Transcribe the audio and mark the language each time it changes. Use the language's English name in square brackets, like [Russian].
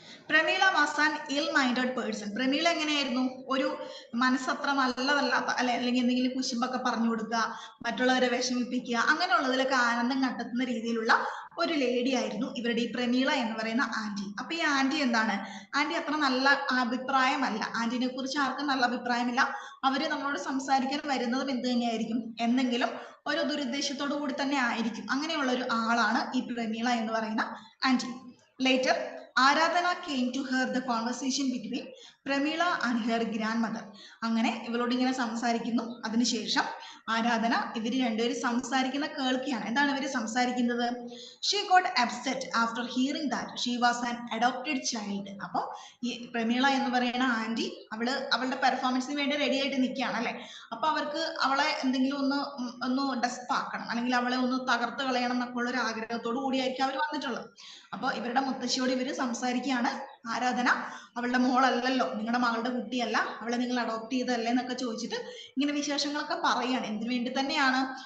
[Malayalam] Prameela was an ഇൽ minded person. Prameela എങ്ങനെയായിരുന്നു? ഒരു മനസ്സത്ര നല്ലതല്ലാത്ത, അല്ലെങ്കിൽ എന്തെങ്കിലും കുശുമ്പൊക്കെ പറഞ്ഞു കൊടുക്കുക, മറ്റുള്ളവരെ വിഷമിപ്പിക്കുക, അങ്ങനെയുള്ളതിലൊക്കെ ആനന്ദം കണ്ടെത്തുന്ന രീതിയിലുള്ള ഒരു ലേഡി ആയിരുന്നു ഇവരുടെ ഈ പ്രമീള എന്ന് പറയുന്ന ആന്റി. അപ്പൊ ഈ ആന്റി എന്താണ്? ആന്റി അത്ര നല്ല അഭിപ്രായമല്ല, ആന്റിനെ കുറിച്ച് ആർക്കും നല്ല അഭിപ്രായമില്ല. അവര് നമ്മളോട് സംസാരിക്കാൻ വരുന്നതും എന്ത് തന്നെയായിരിക്കും? എന്തെങ്കിലും ഒരു ദുരുദ്ദേശത്തോടു കൂടി തന്നെ ആയിരിക്കും. അങ്ങനെയുള്ള ഒരു ആളാണ് ഈ പ്രമീള എന്ന് പറയുന്ന ആന്റി. [English] Later Aradhana came to her the conversation between Pramila and her grandmother. [Malayalam] അങ്ങനെ ഇവളോട് ഇങ്ങനെ സംസാരിക്കുന്നു. അതിനുശേഷം ആരാധന ഇവര് രണ്ടുപേരും സംസാരിക്കുന്ന കേൾക്കുകയാണ്. എന്താണ് ഇവര് സംസാരിക്കുന്നത്? [English] She got upset after hearing that she was an adopted child. [Malayalam] അപ്പോൾ ഈ പ്രമീള എന്ന് പറയുന്ന ആന്റി അവളുടെ പെർഫോമൻസിന് വേണ്ടി റെഡി ആയിട്ട് നിൽക്കുകയാണ് അല്ലെ. അപ്പൊ അവർക്ക് അവളെ എന്തെങ്കിലും ഒന്ന് ഡെസ്പ് ആക്കണം, അല്ലെങ്കിൽ അവളെ ഒന്ന് തകർത്ത് കളയണം എന്നൊക്കെ ഉള്ള ഒരു ആഗ്രഹത്തോടു കൂടിയായിരിക്കും അവർ വന്നിട്ടുള്ളത്. അപ്പൊ ഇവരുടെ മുത്തശ്ശിയോട് ഇവര് സംസാരിക്കുകയാണ്. ആരാധന അവളുടെ മോളല്ലല്ലോ, നിങ്ങളുടെ മകളുടെ കുട്ടിയല്ല, അവളെ നിങ്ങൾ അഡോപ്റ്റ് ചെയ്തല്ലേ എന്നൊക്കെ ചോദിച്ചിട്ട് ഇങ്ങനെ വിശേഷങ്ങളൊക്കെ പറയാണ്. എന്തിനു വേണ്ടി തന്നെയാണ്?